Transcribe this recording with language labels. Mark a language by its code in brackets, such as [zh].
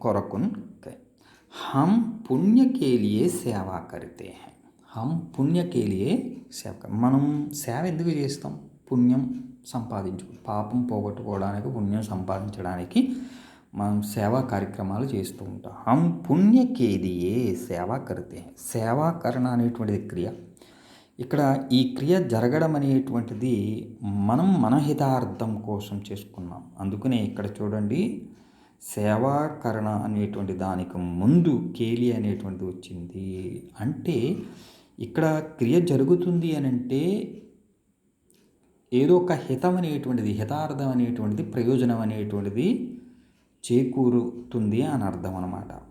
[te] కొరకున్ [hi] हम पुण्य के लिए सेवा करते हैं. हम पुण्य के लिए సేవ. [te] మనం సేవ ఎందుకు చేస్తాం? పుణ్యం పాపం పోగొట్టుకోవడానికి, పుణ్యం సంపాదించడానికి మనం సేవా కార్యక్రమాలు చేస్తూ ఉంటాం. [hi] हम पुण्य के लिए सेवा करते हैं. [te] సేవాకరణ అనేటువంటిది క్రియ. ఇక్కడ ఈ క్రియ జరగడం అనేటువంటిది మనం మన హితార్థం కోసం చేసుకున్నాం. అందుకనే ఇక్కడ చూడండి, సేవాకరణ అనేటువంటి దానికి ముందు కేలి అనేటువంటిది వచ్చింది. అంటే ఇక్కడ క్రియ జరుగుతుంది అని అంటే ఏదో ఒక హితం అనేటువంటిది, హితార్థం అనేటువంటిది, ప్రయోజనం అనేటువంటిది చేకూరుతుంది అని అర్థం అన్నమాట.